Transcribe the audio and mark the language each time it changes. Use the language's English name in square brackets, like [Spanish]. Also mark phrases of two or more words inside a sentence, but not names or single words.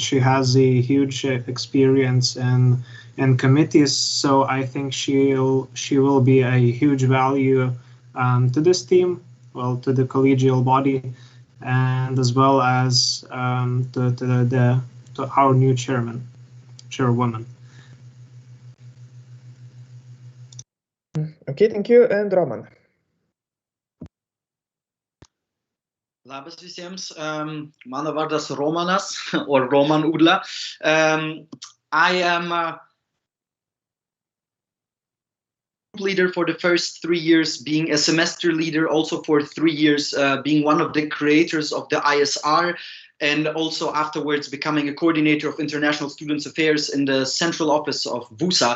[English] She has a huge experience in committees, so I think she will be a huge value to this team, well, to the collegial body, and as well as to our new chairwoman. Okay, thank you. And Roman. [Lithuanian] Labas visiems, mano vardas Romanas, [English] or Roman Udla. I am a leader for the first 3 years, being a semester leader also for 3 years, being one of the creators of the ISR, and also afterwards becoming a coordinator of international students affairs in the central office of WUSA.